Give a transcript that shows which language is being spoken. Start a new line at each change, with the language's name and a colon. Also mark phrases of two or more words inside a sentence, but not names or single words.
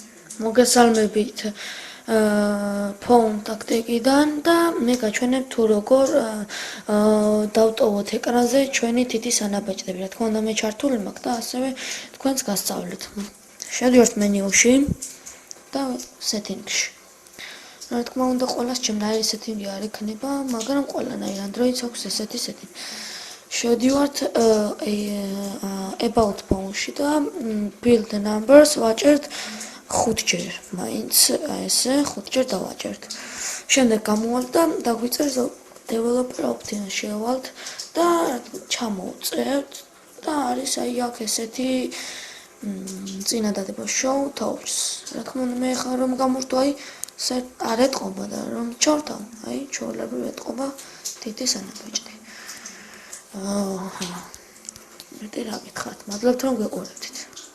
Georgian: მოგესალმებით
English: phone tactic-
Georgian: დან და მე გაჩვენებ თუ როგორ დავტოვოთ ეკრანზე ჩვენი თითის ანაბეჭდები. რა თქმა უნდა მე ჩართული მაქვს და ასევე თქვენს გასწავლეთ. შევდივართ მენიუში და setting-ში. რა თქმა უნდა ყველას ჩემნაირი setting-ი არ ექნება, მაგრამ ყველანაირ Android-ს აქვს ესეთი setting. შევდივართ
English: about phone-
Georgian: ში და
English: build numbers
Georgian: ვაჭერთ 5 ჯერ, მაინც ესე 5 ჯერ დავაჭერთ. შემდეგ გამოვალთ და დაგვიწერს
English: developer option
Georgian: შევალთ და ჩამოვწევთ და არის აი აქ ესეთი წინადადება
English: show tools.
Georgian: რა თქმა უნდა მე ხარ რომ გამორთო აი არ ეტყობა და რომ ჩორთავ, აი ჩვეულებრივ ეტყობა თითის ანაბეჭდი. მეტი რა გითხართ? მადლობთ რომ გეყურებდით.